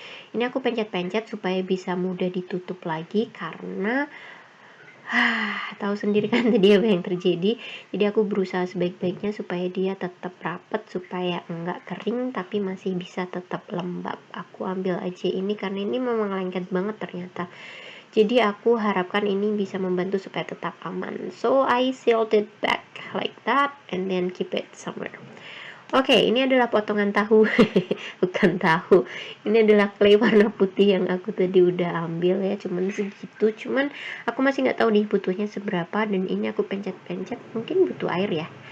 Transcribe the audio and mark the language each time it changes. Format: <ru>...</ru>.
<id>Ini aku pencet-pencet supaya bisa mudah ditutup lagi karena tahu sendiri kan tadi apa yang terjadi. Jadi aku berusaha sebaik-baiknya supaya dia tetap rapet, supaya enggak kering tapi masih bisa tetap lembab. Aku ambil aja ini karena ini memang lengket banget ternyata. Jadi aku harapkan ini bisa membantu supaya tetap aman.</id> <en>So I sealed it back like that and then keep it somewhere.</en> <id>Oke, ini adalah potongan tahu. Bukan tahu. Ini adalah clay warna putih yang aku tadi udah ambil ya, cuman segitu. Cuman aku masih nggak tahu nih butuhnya seberapa, dan ini aku pencet-pencet, mungkin butuh air ya.</id>